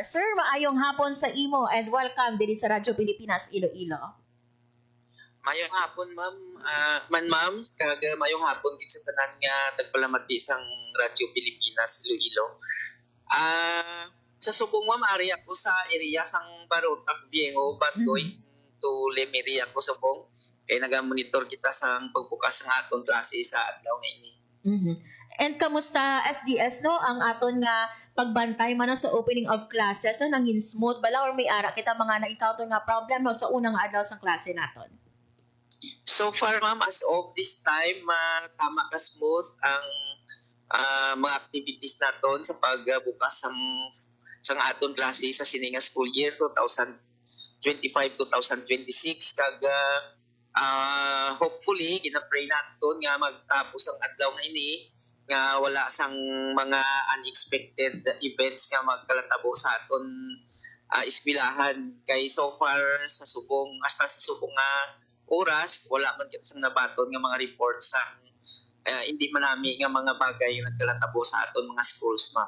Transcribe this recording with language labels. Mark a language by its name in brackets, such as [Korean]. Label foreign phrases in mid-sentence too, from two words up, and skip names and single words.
[Hiligaynon] Sir, maayong hapon sa imo [English] and welcome [Hiligaynon] diri sa Radyo Pilipinas Iloilo. Mayong hapon ma'am, ma'am, kag mayong hapon gid sa tanan nga tagpalamati sang Radyo Pilipinas Iloilo. Sa subong ma'am ari ako sa area sang Barotac Viejo [English] but going to [Hiligaynon] Lemery ako subong. Kaya naga-monitor kita sa pagbukas ng atong klase sa adlaw ngayon. And kamusta SDS no ang aton nga pagbantay man sa [English] opening of classes, [Hiligaynon] no, nangin smooth bala or may ara kita mga na-encounter nga problem no sa unang adlaw sa klase naton? [English] So far, ma'am, as of this time, [Hiligaynon] tama ka smooth ang mga activities naton sa pagbukas sang aton klase sa sininga [English] school year [Hiligaynon] 2025-2026 kag hopefully gina-pray naton nga magtapos ang adlaw nga ini nga wala sang mga [English] unexpected events [Hiligaynon] nga magkalatabo sa aton eskwelahan kay [English] so far [Hiligaynon] sa subong nga oras wala man kita sang nabaton nga mga reports sa hindi manami nga mga bagay nga nagkalatabo sa aton mga schools, ma'am.